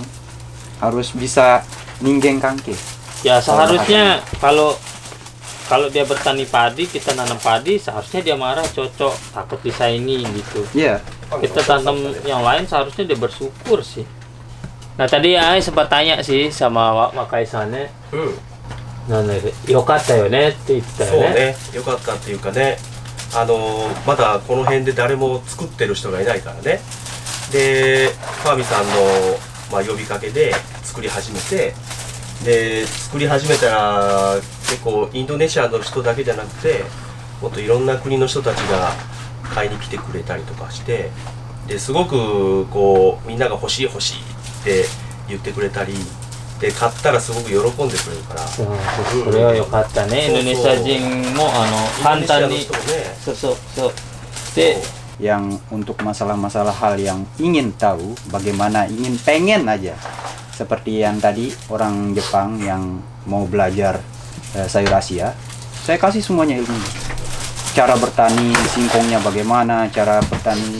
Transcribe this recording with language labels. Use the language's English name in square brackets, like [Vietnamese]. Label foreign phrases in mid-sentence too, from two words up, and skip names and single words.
[Indonesian] Harus bisa ninggeng kangke. Ya seharusnya kalau dia bertani padi, kita nanam padi, seharusnya dia marah, cocok, takut disaingi gitu. Iya. Kita tanam yang lain seharusnya dia bersyukur sih. Nah tadi Ai sempat tanya sih sama Wakai-san-nya. [Japanese] よかったよねって言ったよね。そうねよかったっていうかねまだこの辺で誰も作ってる人がいないからね。で川見さんの、呼びかけで作り始めて、で作り始めたら結構インドネシアの人だけじゃなくてもっといろんな国の人たちが買いに来てくれたりとかして、ですごくこうみんなが欲しい欲しいって言ってくれたりで、買ったらすごく喜んでくれるから、これは良かったね。インドネシア人も簡単に、インドネシアの人もね、そうで、 [Indonesian] yang untuk masalah-masalah hal yang ingin tahu, bagaimana pengen aja, seperti yang tadi orang Jepang yang mau belajar sayur Asia, saya kasih semuanya ilmu, cara bertani singkongnya bagaimana, cara bertani.